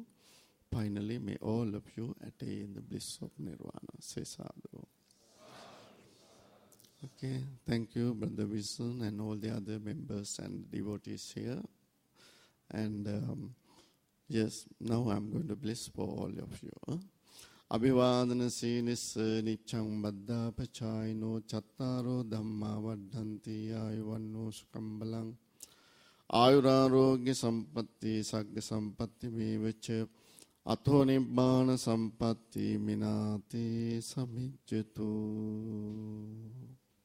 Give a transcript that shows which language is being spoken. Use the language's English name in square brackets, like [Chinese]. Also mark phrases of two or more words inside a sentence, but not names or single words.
[English] Finally, may all of you attain the bliss of nirvana. Say sadhu. Okay, thank you, Brother Wilson, and all the other members and devotees here. And yes, now I'm going to bless for all of you. [Pali] Abhivadana sinis nichang baddha pachayino chattaro dhamma vaddhanti ayuvanno sukambalang ayurarogya sampatti sagya sampatti vivacha atho nibbana sampatti minati samijjatu.